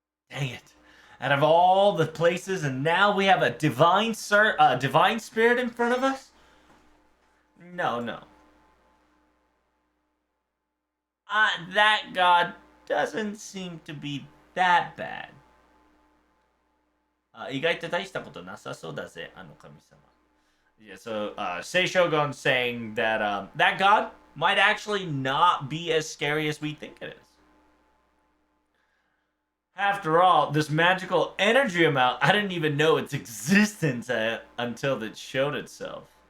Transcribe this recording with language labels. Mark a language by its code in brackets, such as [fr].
[en] Dang it. Out of all the places, and now we have a divine spirit in front of us? No, no. That god doesn't seem to be that bad. [ja] 意外と大したことなさそうだぜ、あの神様. [en] Yeah, so Seishogun saying that that god might actually not be as scary as we think it is. After all, this magical energy amount, I didn't even know its existence until it showed itself.